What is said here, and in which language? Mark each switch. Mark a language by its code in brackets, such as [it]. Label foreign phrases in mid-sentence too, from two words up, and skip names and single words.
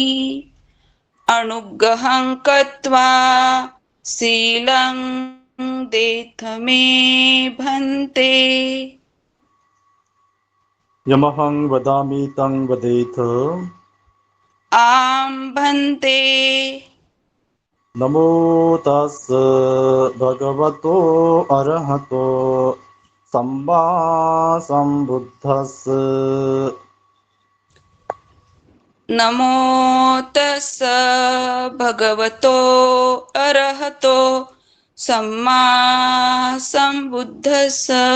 [pi] अनुग्रहं कृत्वा शीलं देथ मे भन्ते. यमहं वदामि तं वदेथ. आं भन्ते. नमो तस् भगवतो अरहतो सम्मा सम्बुद्धस्. नमो तस्स भगवतो अरहतो सम्मा सम्बुद्धस्स.